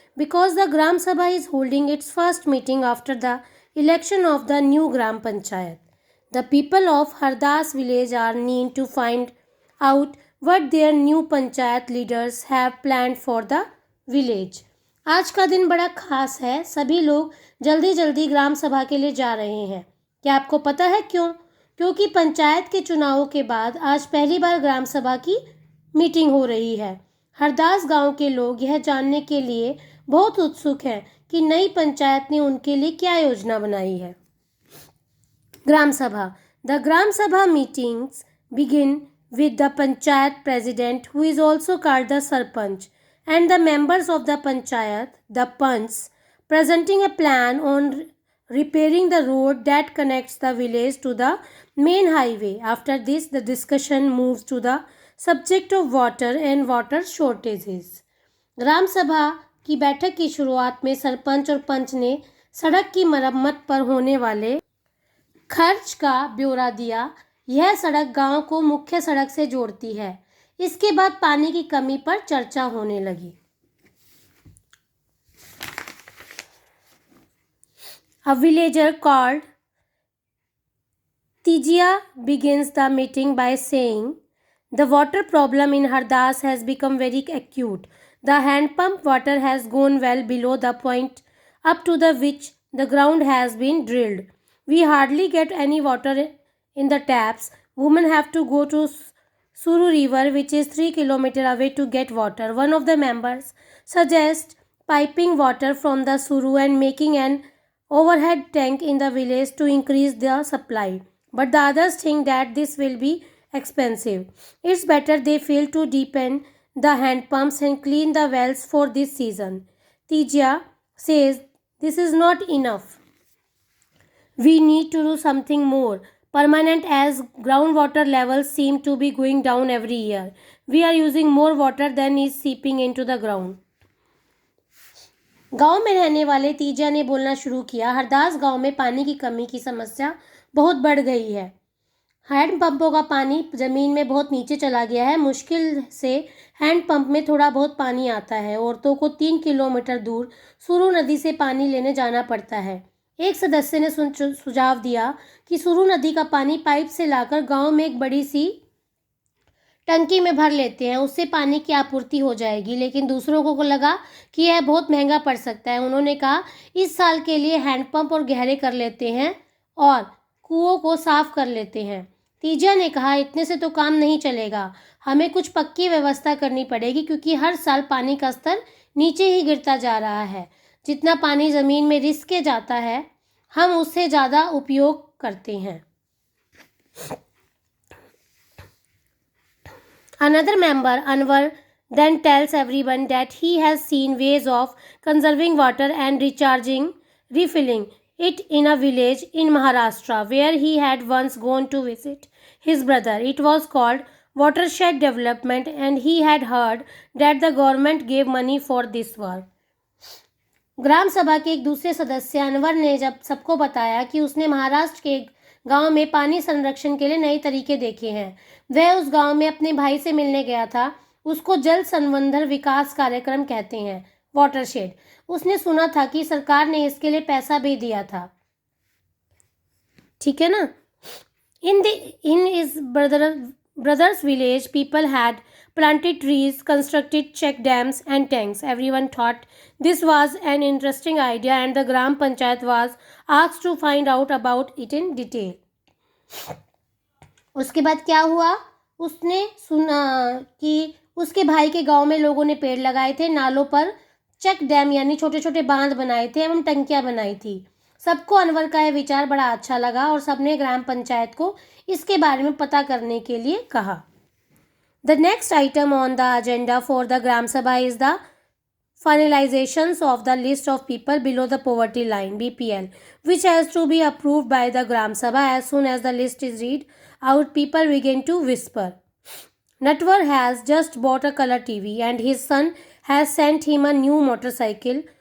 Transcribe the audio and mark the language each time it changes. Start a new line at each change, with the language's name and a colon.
English: Because the Gram Sabha is holding its first meeting after the election of the new Gram Panchayat. The people of Hardas village are keen to find out what their new panchayat leaders have planned for the village.
Hindi: आज का दिन बड़ा खास है. सभी लोग जल्दी जल्दी ग्राम सभा के लिए जा रहे हैं. क्या आपको पता है क्यों? क्योंकि पंचायत के चुनावों के बाद आज पहली बार ग्राम सभा की मीटिंग हो रही है. हरदास गांव के लोग यह जानने के लिए बहुत उत्सुक हैं कि नई पंचायत ने उनके लिए क्या योजना बनाई है.
English: Gram Sabha. The Gram Sabha meetings begin with the Panchayat President, who is also called the Sarpanch, and the members of the Panchayat, the Panchs, presenting a plan on repairing the road that connects the village to the main highway. After this, the discussion moves to the subject of water and water shortages.
Hindi: ग्राम सभा की बैठक की शुरुआत में सरपंच और पंच ने सड़क की मरम्मत पर होने वाले खर्च का ब्यौरा दिया. यह सड़क गांव को मुख्य सड़क से जोड़ती है. इसके बाद पानी की कमी पर चर्चा होने लगी.
English: A villager called Tijia begins the meeting by saying, "The water problem in Hardas has become very acute. The hand pump water has gone well below the point up to the which the ground has been drilled. We hardly get any water in the taps. Women have to go to Suru River, which is 3 kilometers away, to get water. One of the members suggests piping water from the Suru and making an overhead tank in the village to increase the supply. But the others think that this will be expensive. It's better they fail to deepen the hand pumps and clean the wells for this season." Tijia says, "This is not enough. We need to do something more permanent as groundwater levels seem to be going down every year. We are using more water than is seeping into the ground."
Hindi: गांव में रहने वाले तीजा ने बोलना शुरू किया. हरदास गांव में पानी की कमी की समस्या बहुत बढ़ गई है. हैंड पंपों का पानी ज़मीन में बहुत नीचे चला गया है. मुश्किल से हैंड पंप में थोड़ा बहुत पानी आता है. औरतों को 3 किलोमीटर दूर सुरू नदी से पानी लेने जाना पड़ता है. एक सदस्य ने सुझाव दिया कि सुरू नदी का पानी पाइप से लाकर गांव में एक बड़ी सी टंकी में भर लेते हैं. उससे पानी की आपूर्ति हो जाएगी. लेकिन दूसरों को लगा कि यह बहुत महंगा पड़ सकता है. उन्होंने कहा, "इस साल के लिए हैंडपंप और गहरे कर लेते हैं और कुओं को साफ कर लेते हैं." तीजा ने कहा, "इतने से तो काम नहीं चलेगा. हमें कुछ पक्की व्यवस्था करनी पड़ेगी क्योंकि हर साल पानी का स्तर नीचे ही गिरता जा रहा है. जितना पानी ज़मीन में रिस के जाता है, हम उससे ज़्यादा उपयोग करते हैं."
English: Another member, Anwar, then tells everyone that he has seen ways of conserving water and refilling it in a village in Maharashtra where he had once gone to visit his brother. It was called watershed development and he had heard that the government gave money for this work.
Hindi: ग्राम सभा के एक दूसरे सदस्य अनवर ने जब सबको बताया कि उसने महाराष्ट्र के गांव में पानी संरक्षण के लिए नए तरीके देखे हैं. वह उस गांव में अपने भाई से मिलने गया था. उसको जल संवर्धन विकास कार्यक्रम कहते हैं, वाटरशेड. उसने सुना था कि सरकार ने इसके लिए पैसा भी दिया था. ठीक है ना.
English: In his brother's village, people had planted trees, constructed check dams and tanks. Everyone thought this was an interesting idea and the Gram Panchayat was asked to find out about it in detail.
Hindi: उसके बाद क्या हुआ? उसने सुना कि उसके भाई के गांव में लोगों ने पेड़ लगाए थे, नालों पर चेक डैम यानी छोटे छोटे बांध बनाए थे एवं टंकियां बनाई थी. सबको अनवर का यह विचार बड़ा अच्छा लगा और सबने ग्राम पंचायत को इसके बारे में पता करने के लिए कहा।
English: The next item on the agenda for the Gram Sabha is the finalizations of the list of people below the poverty line (BPL), which has to be approved by the Gram Sabha. As soon as the list is read out, people begin to whisper. Natwar has just bought a color TV and his son has sent him a new motorcycle.